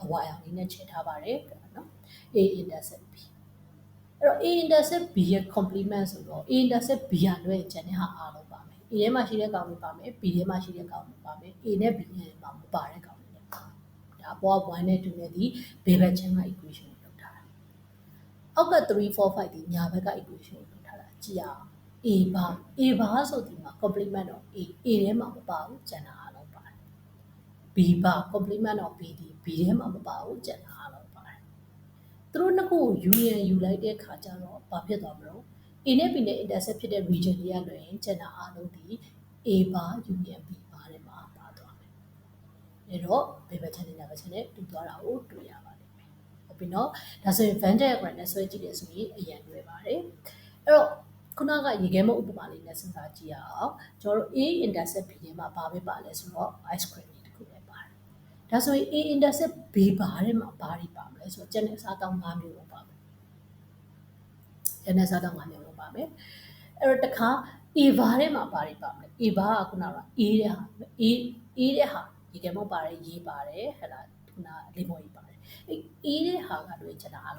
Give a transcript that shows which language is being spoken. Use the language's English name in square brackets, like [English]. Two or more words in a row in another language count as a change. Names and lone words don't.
[Burmese] ဝါရောင်လေးနဲ့ချိန်ထားပါတယ်နော် A intersect B အဲ့တော့ A intersect B ရဲ့ complement ဆိုတော့ A intersect B ရလွဲချင်တဲ့ဟာအားလုံးပါမယ် A ထဲမှာရှိတဲ့ကောင်တွေပါမယ် B ထဲမှာရှိတဲ့ကောင်တွေပါမယ် A နဲ့ B နဲ့မှာမပါတဲ့ကောင်တွေလည်းပါဒါပေါ်က1နဲ့2နဲ့ဒီဘေးဘက်ချမ်းက equation ကိုလုပ်ထားတာအောက်က3 4 5ဒီညာဘက်က equation ကိုလုပ်ထားတာကြည့်အောင် A bar ဆိုဒီမှာ [English] complement of A [Burmese] ထဲမှာမပါဘူးကျန်တာအားလုံးပါတယ် B bar [English] complement of B [Burmese] ဒီ B ထဲမှာမပါဘူးကျန်တာအားလုံးပါတယ်သူတို့နှစ်ခုကို union ယူလိုက်တဲ့ခါကျတော့ဘာဖြစ်သွားမလို့ A နဲ့ B နဲ့ intersect ဖြစ်တဲ့ region တွေကလွယ်ရင်ကျန်တာအားလုံးဒီ A bar union B bar ထဲမှာပါသွားမယ်။အဲ့တော့ဘယ်ဘက်ချမ်းနဲ့ညာဘက်ချမ်းနဲ့တူသွားတာကိုတွေ့ရပါလိမ့်မယ်။ဟုတ်ပြီနော်။ဒါဆိုရင် [English] Venn diagram [Burmese] နဲ့ဆွဲကြည့်တယ်ဆိုရင်အရင်တွေ့ပါတယ်။အဲ့တော့ခုနကရေခဲမုတ်ဥပမာလေးနဲ့စဉ်းစားကြည့်ရအောင်။ကျွန်တော်တို့ A intersect B ထဲမှာ ဘာပဲပါလဲဆိုတော့ [English] ice cream [Burmese] လေးတစ်ခုပဲပါတယ်။ဒါဆိုရင် A intersect B bar ထဲမှာဘာတွေပါမလဲဆိုတော့ကျန်တဲ့အစားအသောက်၅မျိုးလုံးပါမယ်။ကျန်တဲ့အစားအသောက်၅မျိုးလုံးပါမယ်။အဲ့တော့တခါ A bar ထဲမှာဘာတွေပါမလဲ A bar ကခုနက A တဲ့ဟာ A တဲ့ဟာရေခဲမုတ်ပါတယ်ရေးပါတယ်ဟဲ့လားခုနလေးမော်ကြီးပါတယ်အဲ့ A တဲ့ဟာကတွေ့ကျန်တာအား